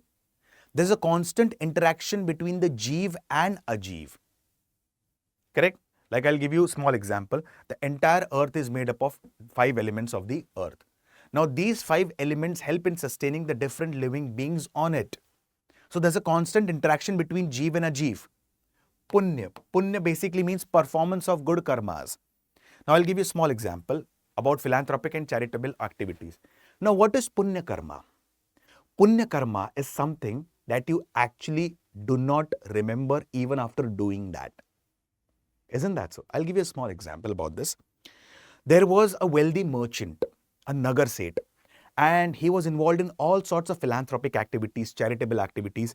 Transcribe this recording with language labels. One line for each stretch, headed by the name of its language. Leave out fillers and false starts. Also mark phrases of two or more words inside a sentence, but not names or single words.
English: There's a constant interaction between the Jeev and Ajeev. Correct? Like I'll give you a small example. The entire earth is made up of 5 elements of the earth. Now these 5 elements help in sustaining the different living beings on it. So there's a constant interaction between Jeev and Ajeev. Punya. Punya basically means performance of good karmas. Now I'll give you a small example about philanthropic and charitable activities. Now what is
Hindi: पुण्य कर्म? पुण्य कर्म
English: is something that you actually do not remember even after doing that. Isn't that so? I'll give you a small example about this. There was a wealthy merchant, a
Hindi: नगर सेठ,
English: and he was involved in all sorts of philanthropic activities, charitable activities.